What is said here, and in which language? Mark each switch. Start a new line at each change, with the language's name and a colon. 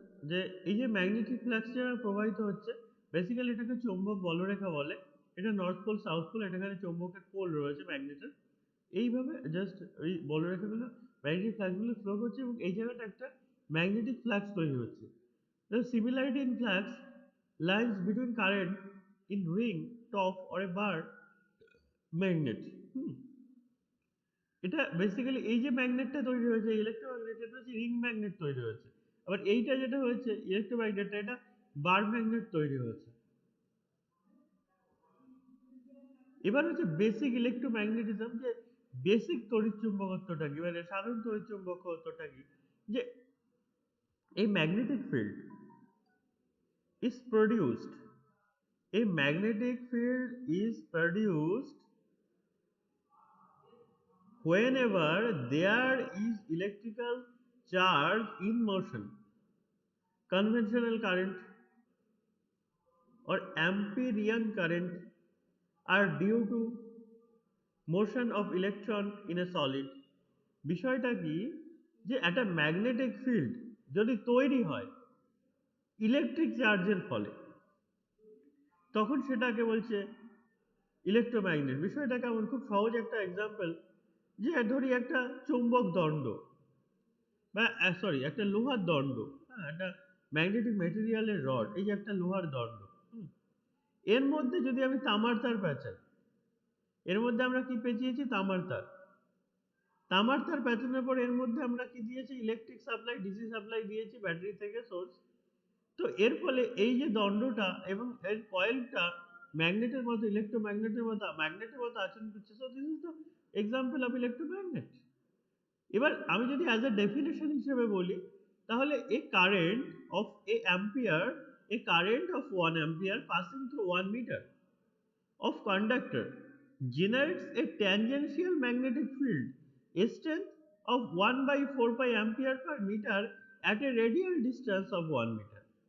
Bangla: যে এই যে ম্যাগনেটিক ফ্লাক্স যারা প্রবাহিত হচ্ছে, বেসিক্যালি এটাকে চৌম্বক বলরেখা বলে। এটা নর্থ পোল সাউথ পোল, এখানে চৌম্বকের পোল রয়েছে ম্যাগনেটের। এইভাবে জাস্ট ওই বলরেখাগুলো ম্যাগনেটিক ফ্লাক্সগুলো ফ্লো করছে এবং এই জায়গাটা একটা ম্যাগনেটিক ফ্লাক্স তৈরি হচ্ছে।
English: The similarity in flux lies between current in ring, top or a bar magnet.
Bangla: এটা বেসিক্যালি এই যে ম্যাগনেটটা তৈরি হয়েছে ইলেকট্রোম্যাগনেট, এটা হচ্ছে রিং ম্যাগনেট তৈরি হয়েছে। আবার এইটা যেটা হয়েছে ইলেকট্রোম্যাগনেটটা, এটা বার ম্যাগনেট তৈরি হয়েছে। এবার হচ্ছে বেসিক ইলেকট্রোম্যাগনেটিজম, যে বেসিক তড়িৎচুম্বকত্বটা কি, মানে সাধারণ তড়িৎচুম্বকত্বটা কি, যে এই magnetic field
English: is produced, a magnetic field is produced whenever there is electrical charge in motion. Conventional current or Amperian current are due to motion of electron in a solid.
Bangla: বিষয়টা কি, যে একটা ম্যাগনেটিক ফিল্ড যদি তৈরি হয় electric চার্জের ফলে, তখন সেটাকে বলছে ইলেকট্রোম্যাগনেট। বিষয়টা কেমন, খুব সহজ একটা এক্সাম্পল, যে ধরি একটা চৌম্বক দণ্ড বা সরি একটা লোহার দণ্ড, হ্যাঁ, একটা ম্যাগনেটিক মেটেরিয়ালের রড, এই যে একটা লোহার দণ্ড, এর মধ্যে যদি আমি তামার তার পেঁচাই, এর মধ্যে আমরা কি পেঁচিয়েছি, তামার তার। তামার তার পেঁচানোর পর এর মধ্যে আমরা কি দিয়েছি, ইলেকট্রিক সাপ্লাই, ডিসি সাপ্লাই দিয়েছি ব্যাটারি থেকে সোর্স। তো এর ফলে এই যে দণ্ডটা এবং এর কয়েলটা ম্যাগনেটের মতো, ম্যাগনেটের মতো আচরণ করছে।
English: So this is the example of electromagnet.
Bangla: এবার আমি যদি অ্যাজ এ ডেফিনেশন হিসেবে বলি, তাহলে
English: A current of a current of 1 ampere passing through 1 meter of conductor generates a tangential magnetic field, a strength of 1 by 4 pi ampere per meter at a radial distance of 1 meter.